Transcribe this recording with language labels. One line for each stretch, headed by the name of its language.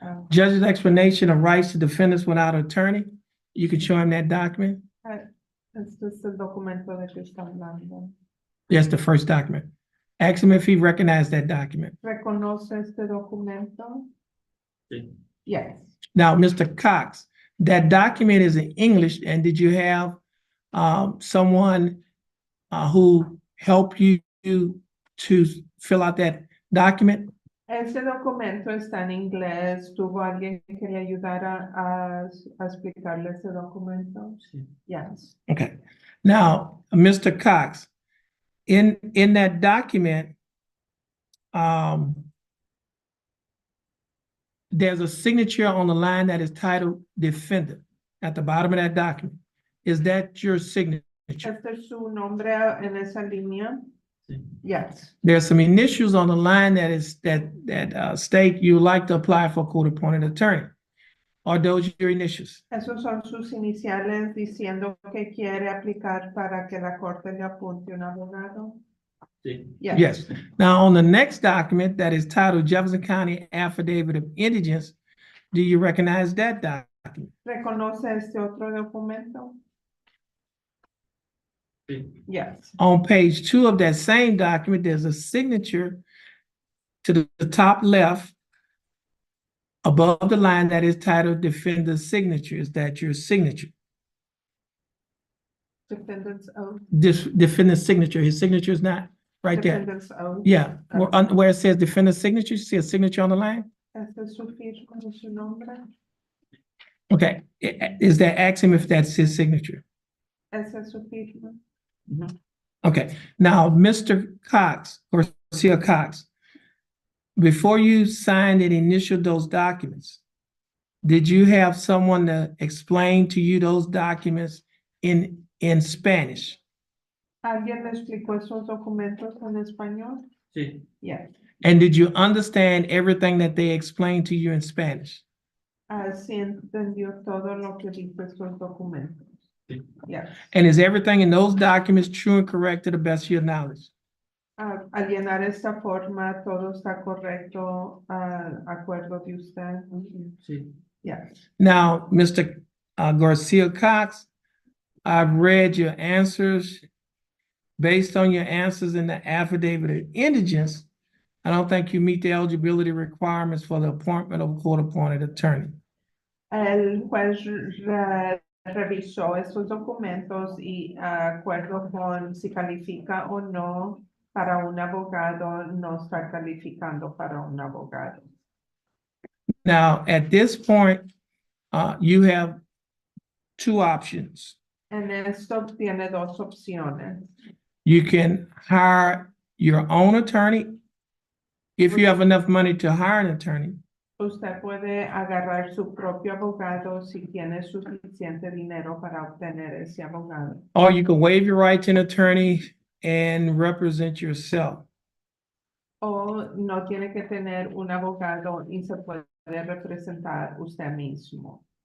English: Judge's explanation of rights to defendants without attorney. You can show him that document.
Spanish: Este es el documento de que está hablando.
English: That's the first document. Ask him if he recognized that document.
Spanish: ¿Reconoce este documento? Sí.
English: Yes. Now, Mr. Cox, that document is in English, and did you have someone who helped you to fill out that document?
Spanish: Ese documento está en inglés. ¿Tuvo alguien que le ayudara a explicarle ese documento? Sí.
English: Yes. Okay. Now, Mr. Cox, in that document, there's a signature on the line that is titled defendant at the bottom of that document. Is that your signature?
Spanish: ¿Este es su nombre en esa línea? Sí.
English: Yes. There's some initials on the line that state you like to apply for court-appointed attorney. Are those your initials?
Spanish: Esos son sus iniciales diciendo que quiere aplicar para que la corte le apunte un abogado. Sí.
English: Yes. Now, on the next document that is titled Jefferson County Affidavit of Indigence, do you recognize that document?
Spanish: ¿Reconoce este otro documento? Sí.
English: Yes. On page 2 of that same document, there's a signature to the top left above the line that is titled Defendant's Signature. Is that your signature? Defendant's oath. Defendant's signature. His signature is not right there. Defendant's oath. Yeah, where it says defendant's signature, you see a signature on the line?
Spanish: Este es su firma y su nombre.
English: Okay, is that, ask him if that's his signature?
Spanish: Ese es su firma.
English: Okay, now, Mr. Cox, or Garcia Cox, before you signed and initialed those documents, did you have someone to explain to you those documents in Spanish?
Spanish: ¿Alguien le explicó esos documentos en español? Sí.
English: Yes. And did you understand everything that they explained to you in Spanish?
Spanish: Sí entendió todo lo que dice esos documentos. Sí.
English: Yes. And is everything in those documents true and correct to the best of your knowledge?
Spanish: Al llenar esta forma, todo está correcto, acuerdo de usted. Sí.
English: Yes. Now, Mr. Garcia Cox, I've read your answers. Based on your answers in the affidavit of indigence, I don't think you meet the eligibility requirements for the appointment of a court-appointed attorney.
Spanish: El juez revisó estos documentos y acuerdo con si califica o no para un abogado no está calificando para un abogado.
English: Now, at this point, you have two options.
Spanish: En esto tiene dos opciones.
English: You can hire your own attorney if you have enough money to hire an attorney,
Spanish: Usted puede agarrar su propio abogado si tiene suficiente dinero para obtener ese abogado.
English: or you can waive your right to an attorney and represent yourself.
Spanish: O no tiene que tener un abogado y se puede representar usted mismo.